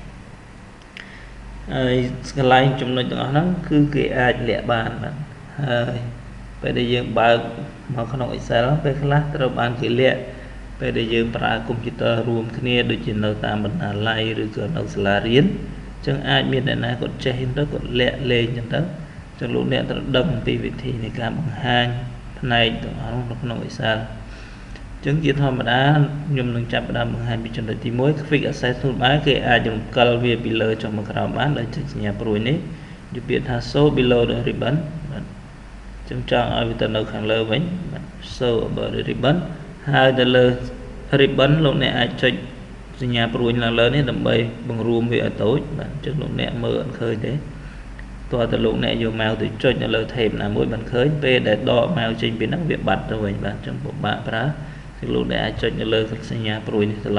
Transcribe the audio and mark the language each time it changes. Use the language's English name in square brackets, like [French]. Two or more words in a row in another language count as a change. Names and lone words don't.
[Khmer] ហើយកន្លែងចំណុចទាំងអស់ហ្នឹងគឺគេអាចលាក់បានបាទហើយពេលដែលយើងបើកមកក្នុង Excel ពេលខ្លះត្រូវបានគេលាក់ពេលដែលយើងប្រើកុំព្យូទ័ររួមគ្នាដូចជានៅតាមបណ្ណាល័យឬក៏នៅសាលារៀនអញ្ចឹងអាចមានអ្នកណាគាត់ចេះទៅគាត់លាក់លេងអញ្ចឹងទៅ ចឹងលោកអ្នកត្រូវដឹងពីវិធីនៃការបង្ហាញផ្នែកទាំងអស់នៅក្នុង Excel ចឹងជាធម្មតាខ្ញុំនឹងចាប់ផ្ដើមបង្ហាញពីចំណុចទី1 Quick Access Toolbar គេអាចរំកិលវាពីលើចុះមកក្រោមបានដោយចុចសញ្ញាព្រួយនេះនិយាយពាក្យថា [English] Show below the ribbon [Khmer] បាទចឹងចង់ ឲ្យវាទៅនៅខាងលើវិញបាទ [English] Show above the ribbon [Khmer] ហើយទៅលើ ribbon លោកអ្នកអាចចុចសញ្ញាព្រួយឡើងលើនេះដើម្បីបង្រួមវាឲ្យតូចបាទចឹងលោកអ្នកមើលអត់ឃើញទេតើតើលោកអ្នកយក mouse ទៅចុចនៅលើ tab ណាមួយបានឃើញពេលដែលដក mouse ចេញពីហ្នឹងវាបាត់ទៅវិញបាទចឹងពិបាកប្រើគឺលោកអ្នកអាចចុចនៅលើសញ្ញាព្រួយនេះត្រឡ